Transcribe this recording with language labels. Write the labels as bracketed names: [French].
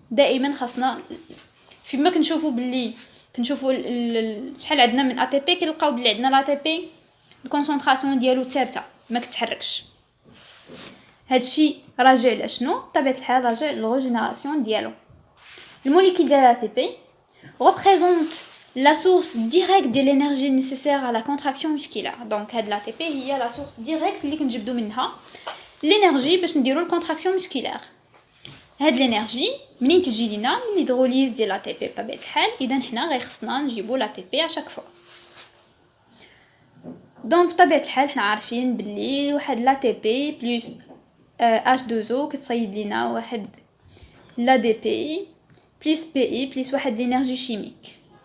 [Arabic] دائما خاصنا فيما كنشوفو باللي كنشوفو شحال عندنا من ا تي بي كنلقاو بلي عندنا لا تي بي الكونسونطراسيون ديالو ثابته ما كتحركش. هادشي راجع لاشنو؟ بطبيعه الحال راجع للريجينيراسيون ديالو. الموليكول ديال لا تي بي [French] représente la source directe de l'énergie nécessaire à la contraction musculaire. [Arabic] Donc هاد لا تي بي هي [French] لا source directe [Arabic] اللي كنجبدو منها l'énergie باش نديرو الكونتراكسيون مسكولير. هاد الانرجي منين كتجي لينا من الهيدروليز ديال لا تي بي بطبيعه الحال. اذا حنا غير خصنا نجيبو لا تي بي ا شاك فوا. دونك بطبيعه الحال حنا عارفين باللي واحد لا تي بي بلس H2O كتصايب لينا واحد لا دي بي بلس بي اي بلس واحد الانرجي شيميك.